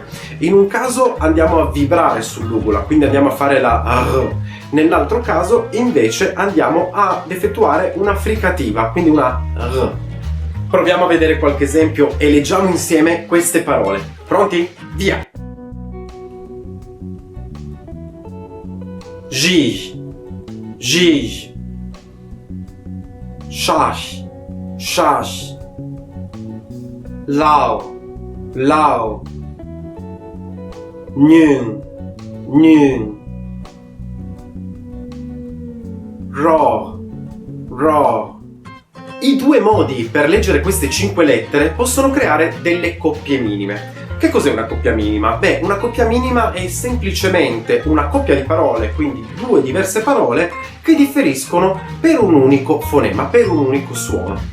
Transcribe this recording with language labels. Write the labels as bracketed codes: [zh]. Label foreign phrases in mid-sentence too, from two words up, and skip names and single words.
[it] In un caso andiamo a vibrare sull'ugola, quindi andiamo a fare la R. Nell'altro caso invece andiamo ad effettuare una fricativa, quindi una R. Proviamo a vedere qualche esempio e leggiamo insieme queste parole. Pronti? Via! Gij, gij, shash, shash, lao, lao, nyun, nyun, ro, ro. I due modi per leggere queste 5 lettere possono creare delle coppie minime. Che cos'è una coppia minima? Beh, una coppia minima è semplicemente una coppia di parole, quindi due diverse parole che differiscono per un unico fonema, per un unico suono.